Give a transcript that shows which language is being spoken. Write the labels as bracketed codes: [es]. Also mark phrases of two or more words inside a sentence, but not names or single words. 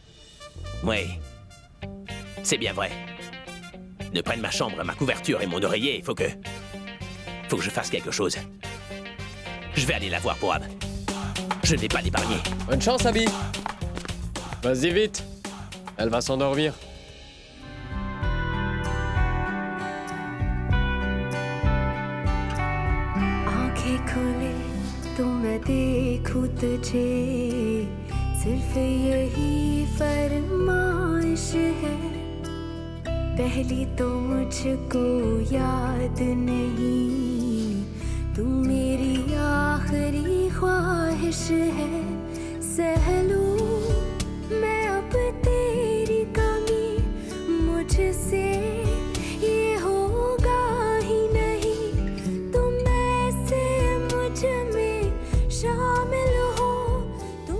[fr] Oui. C'est bien vrai. Ne prenne ma chambre, ma couverture et mon oreiller, il faut que... je fasse quelque chose. Je vais aller la voir pour Ab. Je ne vais pas l'épargner. Bonne chance, Abby. Vas-y vite. Elle va s'endormir. [hi] आंखें खुले तो मैं देखूं तुझे सिर्फ यही फरमाइश है पहली तो मुझको याद नहीं तू मेरी आखिरी ख्वाहिश है सह लूं मैं अब तेरी कमी मुझसे ये होगा ही नहीं तुम ऐसे मुझ में शामिल हो तुम